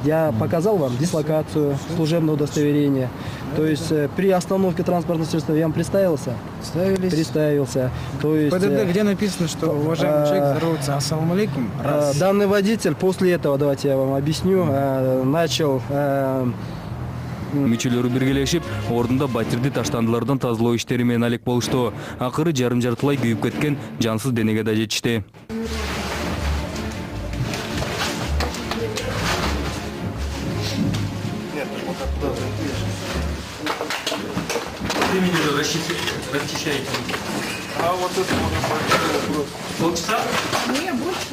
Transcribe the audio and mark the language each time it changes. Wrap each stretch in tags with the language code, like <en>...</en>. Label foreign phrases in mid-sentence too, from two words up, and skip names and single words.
<ru>Я показал вам дислокацию, служебное удостоверение. То есть при остановке транспортного средства я вам представился? Представился. То есть, ПДД, где написано, что уважаемый человек здоровается,</ru> <ar>السلام عليكم.</ar> <ru>Данный водитель после этого, давайте я вам объясню, начал</ru> <ky>мүчөлөрү биргелешип ордунда батирди таштандылардан тазалоо иштери менен алек болушту. Акыры жарым жартылай күйүп кеткен жансыз денеге да жетишти.</ky> <ru>Расчищайте. Не, больше.</ru>